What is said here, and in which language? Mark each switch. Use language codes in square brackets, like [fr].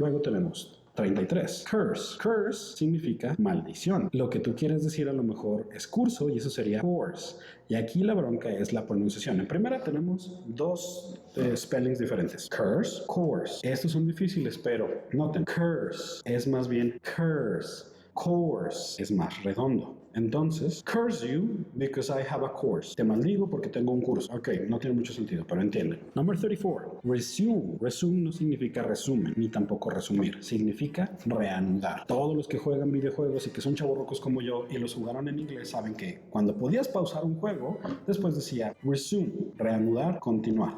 [es] Luego tenemos 33. Curse. Curse significa maldición. Lo que tú quieres decir a lo mejor es curso y eso sería course. Y aquí la bronca es la pronunciación. En primera tenemos dos spellings diferentes. Curse, course. Estos son difíciles, pero noten. Curse es más bien curse. Course es más redondo. Entonces, [en] curse you because I have a course. [es] Te maldigo porque tengo un curso. Ok, no tiene mucho sentido, pero entienden. Number 34. Resume. Resume no significa resumen, ni tampoco resumir. Significa reanudar. Todos los que juegan videojuegos y que son chavorrocos como yo y los jugaron en inglés saben que cuando podías pausar un juego, después decía resume, reanudar, continuar.